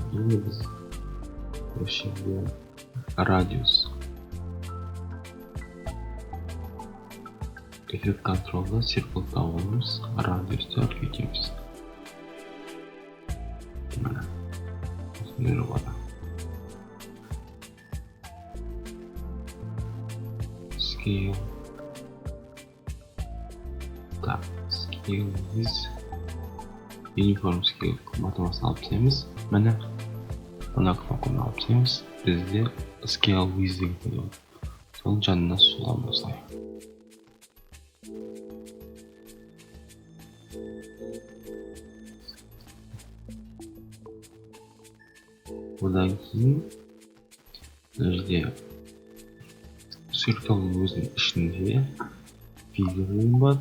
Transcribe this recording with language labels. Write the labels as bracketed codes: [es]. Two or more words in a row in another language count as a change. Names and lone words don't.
[kk] Енді біз осы радиус эффект контролда circle тауымыз, радиусты үлкейтеміз. Міне осындай болады. Scale. Так, [en] scale is uniform scale [kk] математикасын алып тастаймыз. Міне мына кнопканы алып тастаймыз. Бізде [en] scale with [kk] деген болады. Соның жанына суламыз осылай. Одан кейін мына жерде circle'ның өзінің ішінде физер бар.